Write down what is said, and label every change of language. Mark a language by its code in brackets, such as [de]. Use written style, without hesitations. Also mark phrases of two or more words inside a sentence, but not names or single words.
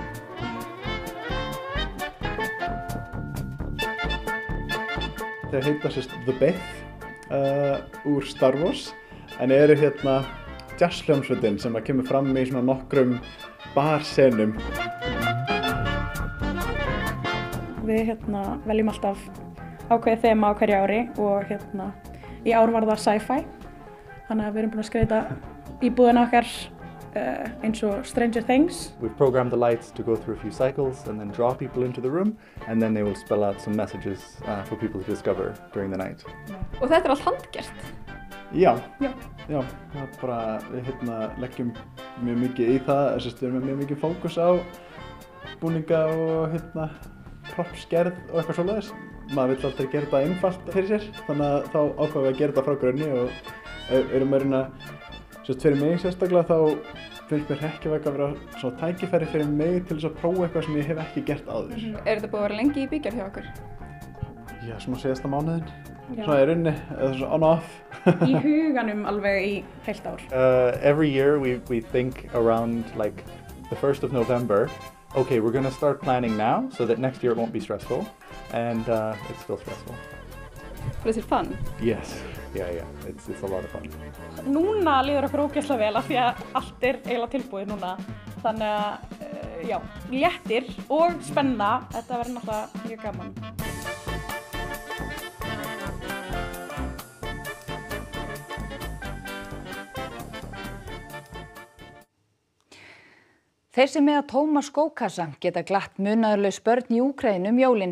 [is] Þeir heita sérst The Beth úr Star Wars en eru hérna jazzhljómsveitin sem að kemur fram í svona nokkrum barsenum. Við veljum alltaf ákveðið þema á hverju ári og í ár var það sci-fi. Þannig að við erum búin að skreyta íbúðina okkar eins og Stranger Things. [en] We've programmed the lights to go through a few cycles and then draw people into the room and then they will spell out some messages for people to discover during the night. [is] Og þetta er allt handgert? Já, það er bara, við leggjum mjög mikið í það, við erum mjög mikið fókus á búninga og proppsgerð og eitthvað svoleiðis. Maður vill alltaf gera þetta einfalt fyrir sér, þannig að þá ákveðum við að gera þetta frá grunni og erum að reyna, fyrir mig sérstaklega þá finnst mér Hrekkjavaka að vera svona tækifæri fyrir mig til þess að prófa eitthvað sem ég hef ekki gert áður. Er þetta búið að vera lengi í bígerð hjá okkur? Já, svona síðasta mánuðinn, svona í rauninni, eða svona on-off. Í huganum alveg í heilt ár. [en] Every year we think around like the 1st of November. Okay, we're going to start planning now so that next year it won't be stressful, and it's still stressful. But is it fun? Yes, yeah, it's a lot of fun. [is] Núna líður okkur ógeðslega vel af því að allt er eiginlega tilbúið núna, þannig að já, léttir og spenna, þetta verður náttúrulega mjög gaman. Þeir sem eiga tóma skókassa geta glatt munaðarlaus börn í Úkraínu jólin.